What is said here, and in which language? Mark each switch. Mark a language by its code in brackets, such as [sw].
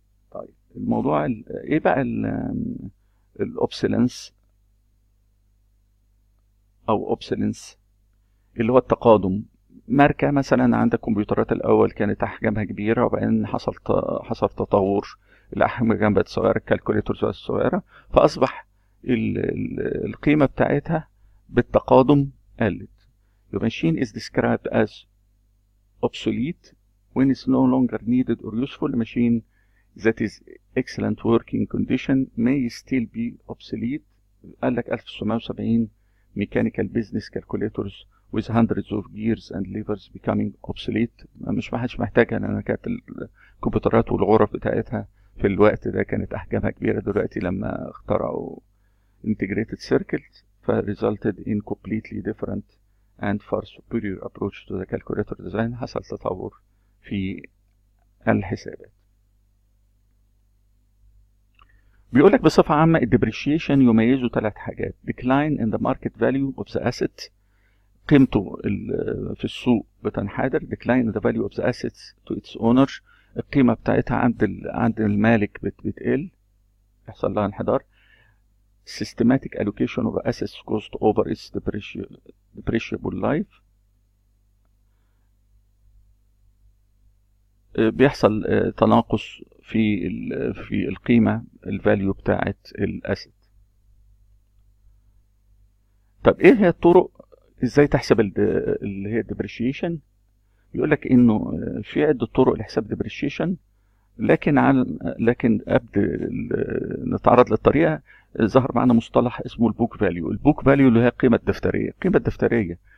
[ar] طيب الموضوع ايه بقى الاوبسيلنس او اوبسيلنس اللي هو التقادم. ماركة مثلا عندك كمبيوترات الأول كانت أحجامها كبيرة، وبعدين حصل تطور، الأحجام بقت صغيرة، الكالكوليتورز بقت صغيرة، فأصبح القيمة بتاعتها بالتقادم قلت. [en] The machine is described as obsolete when it's no longer needed or useful. A machine that is excellent working condition may still be obsolete. [ar] قال لك [en] 1970 mechanical business calculators with hundreds of gears and levers becoming obsolete. [ar] مش محتاجها، لأن كانت الكمبيوترات والغرف بتاعتها في الوقت ده كانت أحجامها كبيرة. دلوقتي لما اخترعوا [en] integrated circuits resulted in completely different and far superior approach to the calculator design. [ar] حصل تطور في الحسابات. بيقولك بصفة عامة الديبريشيشن يميزه 3 حاجات: [en] decline in the market value of the asset، [ar] قيمته في السوق بتنحدر. [en] decline in the value of the assets to its owner، [ar] القيمة بتاعتها عند المالك بتقل، يحصل لها انحدار. [en] systematic allocation of assets cost over its depreciable life، [ar] بيحصل تناقص في القيمة الفاليو بتاعت الاسيت. طب ايه هي الطرق ازاي تحسب اللي هي الديبريشيشن؟ يقول لك انه في عدة طرق لحساب الديبريشيشن، لكن قبل نتعرض للطريقة ظهر معنا مصطلح اسمه البوك فاليو. البوك فاليو اللي هي القيمة الدفترية. القيمة الدفترية